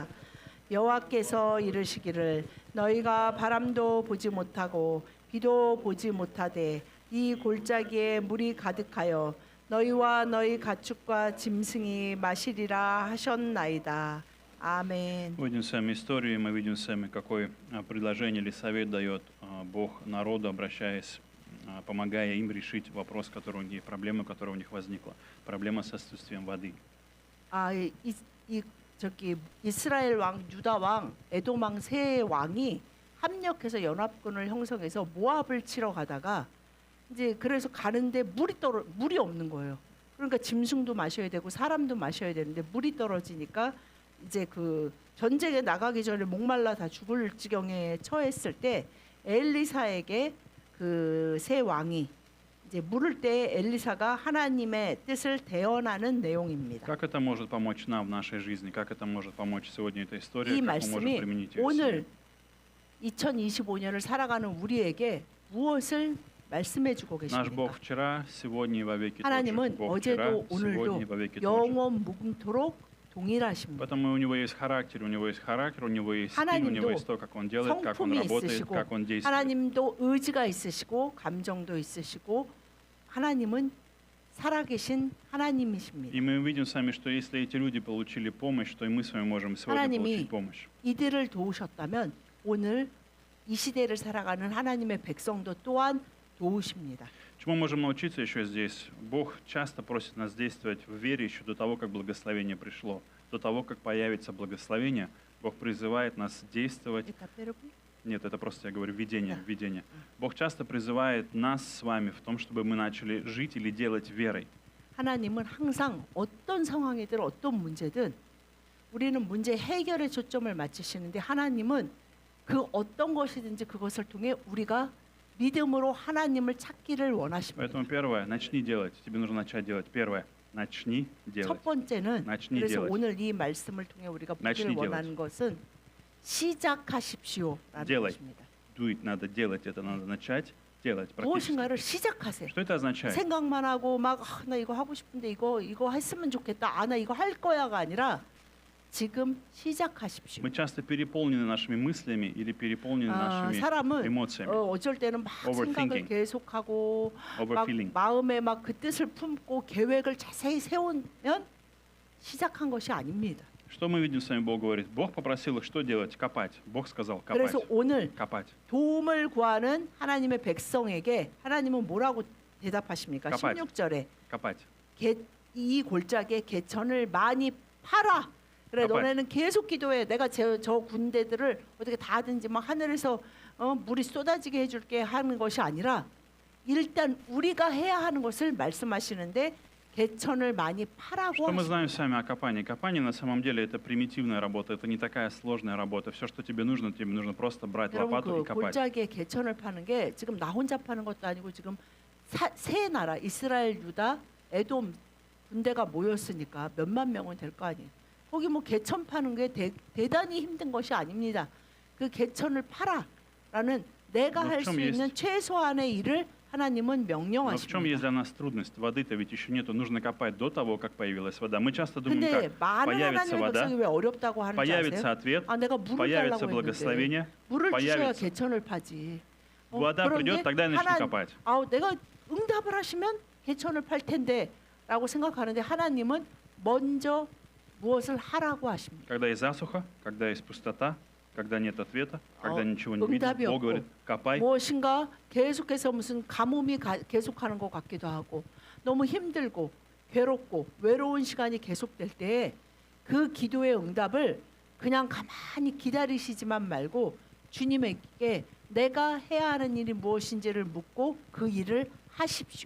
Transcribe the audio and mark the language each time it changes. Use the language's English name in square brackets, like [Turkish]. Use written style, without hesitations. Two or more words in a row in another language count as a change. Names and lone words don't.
[Korean] 여호와께서 이르시기를 너희가 바람도 보지 못하고 비도 보지 못하되 이 골짜기에 물이 가득하여 너희와 너희 가축과 짐승이 마시리라 하셨나이다. 아멘. [Russian] Мы видим с вами историю, и мы видим с вами, какое предложение или совет дает Бог народу, обращаясь, помогая им решить вопрос, который у них, проблему, которая у них возникла, проблема с отсутствием воды. [Korean] 저기 이스라엘 왕, 유다 왕, 에돔 왕 세 왕이 합력해서 연합군을 형성해서 모압을 치러 가다가 이제 그래서 가는데 물이 없는 거예요. 그러니까 짐승도 마셔야 되고 사람도 마셔야 되는데 물이 떨어지니까 이제 그 전쟁에 나가기 전에 목말라 다 죽을 지경에 처했을 때 엘리사에게 그 세 왕이 이제 물을 때 엘리사가 하나님의 뜻을 대언하는 내용입니다. [Russian] Как это может помочь нам в нашей жизни? Как это может помочь сегодня эта история? [Korean] 이 [Russian] Как мы можем [Korean] 말씀이 [Russian] применить ее в [Korean] 오늘 [Russian] себе? [Korean] 2025년을 살아가는 우리에게 무엇을 말씀해주고 [Russian] Наш Бог [Korean] 계십니까? [Russian] вчера, сегодня и во веки тот же. [Korean] 하나님은 [Russian] Бог вчера, [Korean] 어제도 [Russian] сегодня и во [Korean] 오늘도 [Russian] веки тот же. [Korean] 영원 무궁토록 동일하십니다. [Russian] Поэтому у него есть характер, у него есть стиль, у него есть то, как он делает, как он [Korean] 성품이 [Russian] работает, [Korean] 있으시고 [Russian] как он действует. [Korean] 하나님도 의지가 있으시고 감정도 있으시고 하나님은 살아계신 하나님이십니다. [Russian] И мы видим с вами, что если эти люди получили помощь, то и мы с вами можем сегодня [Korean] 하나님이 [Russian] получить помощь. [Korean] 이들을 도우셨다면 오늘 이 시대를 살아가는 하나님의 백성도 또한 도우십니다. [Russian] Чему мы можем научиться еще здесь? Бог часто просит нас действовать в вере еще до того, как благословение пришло. До того, как появится благословение, Бог призывает нас действовать. Нет, это просто, я говорю, видение. Бог часто призывает нас с вами в том, чтобы мы начали жить или делать верой. [Korean] 하나님은 항상 어떤 상황이든 어떤 문제든 우리는 문제 해결에 초점을 맞추시는데 하나님은 그 어떤 것이든지 그것을 통해 우리가 믿음으로 하나님을 찾기를 원하십니다. [Russian] Поэтому первое, начни делать. Тебе нужно начать делать. Первое, начни делать. [Korean] 첫 번째는 [Russian] начни [Korean] 그래서 [Russian] делать. [Korean] 오늘 이 말씀을 통해 우리가 [Russian] начни [Korean] 보기를 원하는 것은 시작하십시오라는 [Russian] делай. [Korean] 것입니다. [English] Do it, [Russian] надо делать это, надо начать делать практически. [Korean] 무엇인가를 시작하세요. [Russian] Что это означает? [Korean] 생각만 하고 막 나 이거 하고 싶은데 이거 했으면 좋겠다. 나 이거 할 거야가 아니라 지금 시작하십시오. [Russian] Мы часто переполнены нашими мыслями или переполнены нашими [Korean] 사람은 [Russian] эмоциями. [Korean] 어쩔 때는 막 생각을 Overthinking. 계속하고 막 Overfeeling. 마음에 막 그 뜻을 품고 계획을 자세히 세우면 시작한 것이 아닙니다. [Russian] Что мы видим с вами? Бог говорит. Бог попросил их что делать? Копать. Бог сказал копать. [Korean] 그래서 오늘 [Russian] Копать. [Korean] 도움을 구하는 하나님의 백성에게 하나님은 뭐라고 대답하십니까? 갚아야지. 16절에 [Russian] Копать. [Korean] 이 골짜기에 개천을 많이 팔아. 그래 갚아야지. 너네는 계속 기도해. 내가 저 군대들을 어떻게 다 하든지 막 하늘에서 물이 쏟아지게 해줄게 하는 것이 아니라 일단 우리가 해야 하는 것을 말씀하시는데 개천을 많이 파라고 [Russian] Что мы [Korean] 하십니다. [Russian] знаем с вами о копании? Копание на самом деле это примитивная работа, это не такая сложная работа. Все, что тебе нужно просто брать [Korean] 여러분 [Russian] лопату [Korean] 그 [Russian] и копать. [Korean] 골짜기에 개천을 파는 게 지금 나 혼자 파는 것도 아니고 지금 세 나라 이스라엘, 유다, 에돔 군대가 모였으니까 몇만 명은 될 거 아니에요. 거기 뭐 개천 파는 게 대단히 힘든 것이 아닙니다. 그 개천을 파라라는 내가 할 수 있는 최소한의 일을 하나님은 [Russian] Но в чем есть [Korean] 명령하십니다. [Russian] для нас трудность? Воды-то ведь еще нету. Нужно копать до того, как появилась вода. Мы часто думаем, [Korean] 근데 [Russian] как [Korean] 많은 [Russian] появится [Korean] 하나님의 [Russian] вода, [Korean] 백성이 왜 어렵다고 하는지 [Russian] появится [Korean] 아세요? [Russian] ответ, [Korean] 내가 물을 [Russian] появится [Korean] 달라고 했는데 [Russian] благословение, [Korean] 물을 주셔야 [Russian] появится [Korean] 개천을 파지. [Russian] вода придет, тогда и начни копать. [Korean] 내가 응답을 하시면 개천을 팔 텐데라고 생각하는데 하나님은 먼저 무엇을 하라고 하십니다. [Russian] Когда есть засуха, когда есть пустота, когда нет ответа, когда ничего не [Korean] 응답이 [Russian] видно, Бог [Korean] 없고 [Russian] говорит, копай. [Korean] 무엇인가 계속해서 무슨 가뭄이 계속하는 것 같기도 하고 너무 힘들고 괴롭고 외로운 시간이 계속될 때 그 기도의 응답을 그냥 가만히 기다리시지만 말고 주님에게 내가 해야 하는 일이 무엇인지를 묻고 그 일을 하십시오.